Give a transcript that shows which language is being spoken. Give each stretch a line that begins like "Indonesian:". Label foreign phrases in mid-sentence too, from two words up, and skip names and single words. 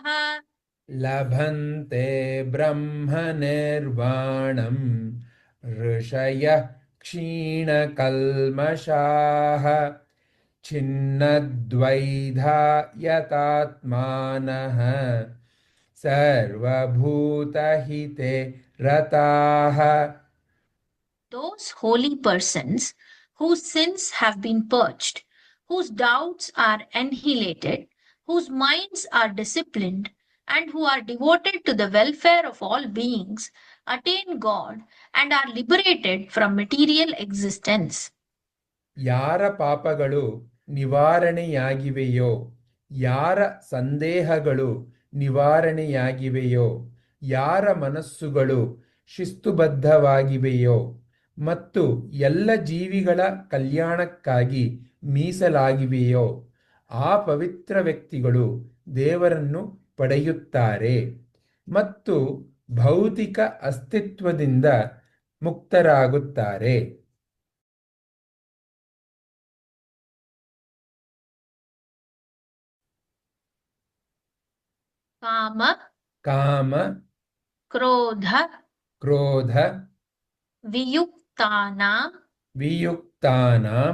Sanskrit: लभन्ते ब्रह्मनिर्वाणम् ऋषयः क्षीणकल्मषाः छिन्नद्वैधायतात्मानः सर्वभूतहिते रताः
English: Those holy persons whose sins have been purged, whose doubts are annihilated, whose minds are disciplined, and who are devoted to the welfare of all beings, attain God and are liberated from material existence.
Kannada: ಯಾರ ಪಾಪಗಳು ನಿವಾರಣೆಯಾಗಿವೆಯೋ, ಯಾರ ಸಂದೇಹಗಳು ನಿವಾರಣೆಯಾಗಿವೆಯೋ, ಯಾರ ಮನಸ್ಸುಗಳು ಶಿಸ್ತುಬದ್ಧವಾಗಿವೆಯೋ ಮತ್ತು ಎಲ್ಲ ಜೀವಿಗಳ ಕಲ್ಯಾಣಕ್ಕಾಗಿ ಮೀಸಲಾಗಿವೆಯೋ ಆ ಪವಿತ್ರ ವ್ಯಕ್ತಿಗಳು ದೇವರನ್ನು ಪಡೆಯುತ್ತಾರೆ ಮತ್ತು ಭೌತಿಕ ಅಸ್ತಿತ್ವದಿಂದ ಮುಕ್ತರಾಗುತ್ತಾರೆ.
Sanskrit: काम काम क्रोध क्रोध वियुक्तानां वियुक्तानां